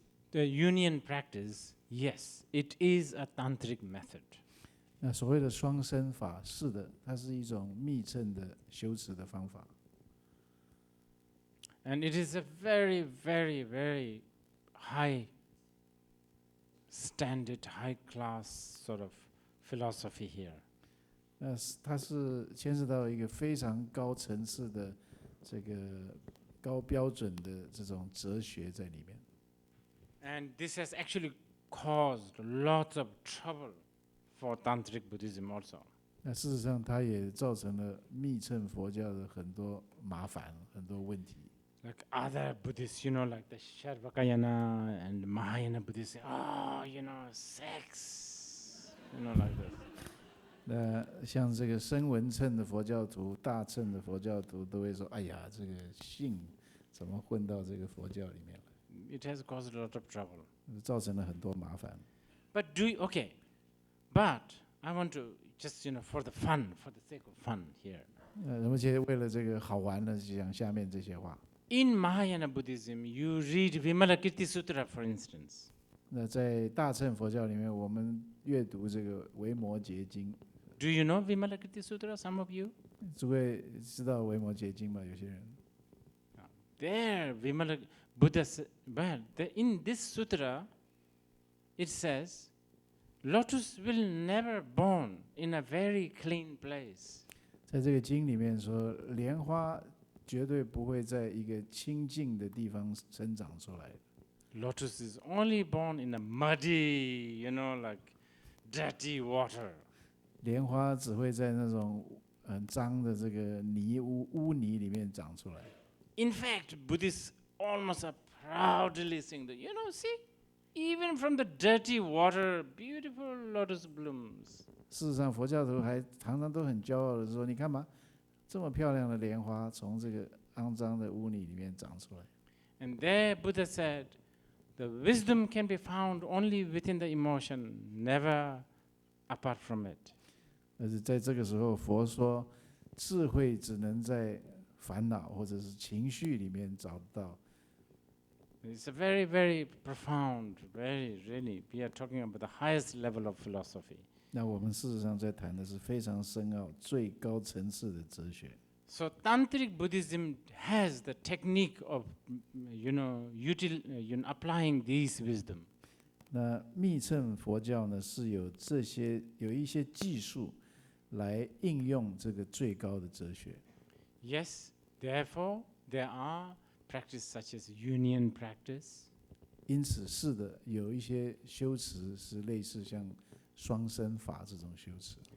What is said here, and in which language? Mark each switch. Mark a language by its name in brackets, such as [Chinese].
[English] The union practice, yes, it is a tantric method. [Chinese] 那所谓的双身法，是的，它是一种密乘的修持的方法。 [English] And it is a very, very, very high standard, high class sort of philosophy here. [Chinese] 那它是牵涉到一个非常高层次的这个高标准的这种哲学在里面。 [English] And this has actually caused lots of trouble for Tantric Buddhism also. [Chinese] 那事实上，它也造成了密乘佛教的很多麻烦、很多问题。 [English] Like other Buddhists, you know, like the Sharvakayana and Mahayana Buddhists say, sex, you know, like this. [Chinese] 那像这个声闻乘的佛教徒、大乘的佛教徒都会说：“哎呀，这个性怎么混到这个佛教里面了？” [English] it has caused a lot of trouble. [Chinese] 造成了很多麻烦。 [English] But but I want to just for the sake of fun here. [Chinese] 而且为了这个好玩呢，就讲下面这些话。 [English] In Mahayana Buddhism, you read Vimalakirti Sutra, for instance. [Chinese] 那在大乘佛教里面，我们阅读这个维摩诘经。 [English] Do you know Vimalakirti Sutra? Some of you? [Chinese] 诸位知道维摩诘经吗？有些人。 [English] There, Buddha said, well, in this sutra, it says, lotus will never born in a very clean place. [Chinese] 在这个经里面说，莲花绝对不会在一个清净的地方生长出来。 [English] Lotus is only born in a muddy, like dirty water. [Chinese] 莲花只会在那种很脏的这个污泥里面长出来。 [English] In fact, Buddhists almost are proudly saying that, see, even from the dirty water, beautiful lotus blooms. [Chinese] 事实上，佛教徒还常常都很骄傲的说：“你看嘛，这么漂亮的莲花从这个肮脏的污泥里面长出来。” [English] And there Buddha said, the wisdom can be found only within the emotion, never apart from it. [Chinese] 但是在这个时候，佛说，智慧只能在烦恼或者是情绪里面找到。 [English] It's a very, very profound, really, we are talking about the highest level of philosophy. [Chinese] 那我们事实上在谈的是非常深奥、最高层次的哲学。 [English] So Tantric Buddhism has the technique of, applying these wisdom. [Chinese] 那密乘佛教呢，是有一些技术来应用这个最高的哲学。 [English] Yes, therefore, there are practices such as union practice. [Chinese] 因此，是的，有一些修持是类似像双身法这种修持。